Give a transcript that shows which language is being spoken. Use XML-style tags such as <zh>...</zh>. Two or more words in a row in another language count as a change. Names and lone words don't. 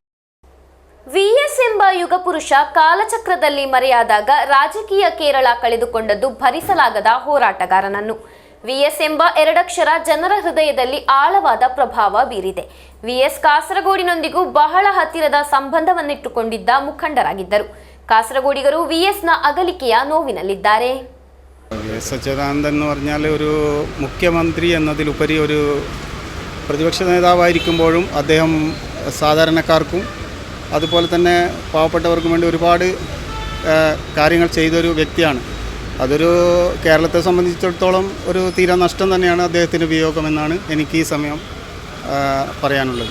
<kn>ವಿಎಸ್ ಎಂಬ ಯುಗ ಪುರುಷ ಕಾಲಚಕ್ರದಲ್ಲಿ ಮರೆಯಾದಾಗ ರಾಜಕೀಯ ಕೇರಳ ಕಳೆದುಕೊಂಡದ್ದು ಭರಿಸಲಾಗದ ಹೋರಾಟಗಾರನನ್ನು. ವಿಎಸ್ ಎಂಬ ಎರಡಕ್ಷರ ಜನರ ಹೃದಯದಲ್ಲಿ ಆಳವಾದ ಪ್ರಭಾವ ಬೀರಿದೆ. ವಿಎಸ್ ಕಾಸರಗೋಡಿನೊಂದಿಗೂ ಬಹಳ ಹತ್ತಿರದ ಸಂಬಂಧವನ್ನಿಟ್ಟುಕೊಂಡಿದ್ದ ಮುಖಂಡರಾಗಿದ್ದರು. ಕಾಸರಗೋಡಿಗರು ವಿಎಸ್ನ ಅಗಲಿಕೆಯ ನೋವಿನಲ್ಲಿದ್ದಾರೆ.</kn> <ml>എസ് അച്യുതാനന്ദൻ എന്ന് പറഞ്ഞാൽ ഒരു മുഖ്യമന്ത്രി എന്നതിലുപരി ഒരു പ്രതിപക്ഷ നേതാവായിരിക്കുമ്പോഴും അദ്ദേഹം സാധാരണക്കാർക്കും അതുപോലെ തന്നെ പാവപ്പെട്ടവർക്കും വേണ്ടി ഒരുപാട് കാര്യങ്ങൾ ചെയ്തൊരു വ്യക്തിയാണ്. അതൊരു കേരളത്തെ സംബന്ധിച്ചിടത്തോളം ഒരു തീരാ നഷ്ടം തന്നെയാണ് അദ്ദേഹത്തിൻ്റെ വിയോഗമെന്നാണ് എനിക്ക് ഈ സമയം പറയാനുള്ളത്.</ml>